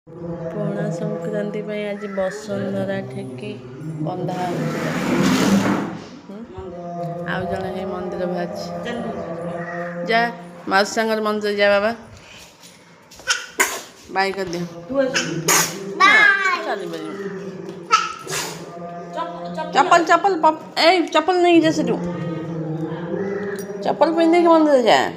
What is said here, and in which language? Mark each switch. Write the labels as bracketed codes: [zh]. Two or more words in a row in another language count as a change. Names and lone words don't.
[or] ପଣା ସଂକ୍ରାନ୍ତି ପାଇଁ ଆଜି ବସୁନ୍ଧରା ଠେକି ବନ୍ଧା ହେଉଛି। ଆଉ ଜଣେ ହେଇ ମନ୍ଦିର ବାହାରିଛି। ଯା ମାଉସୀ ସାଙ୍ଗରେ ମନ୍ଦିର ଯା ବାବା। ବାଇ କରିଦିଅ। ଚପଲ ଚପଲ ଏ ଚପଲ ନାହିଁ ଯା ସେଠୁ ଚପଲ ପିନ୍ଧେ କି ମନ୍ଦିର ଯା।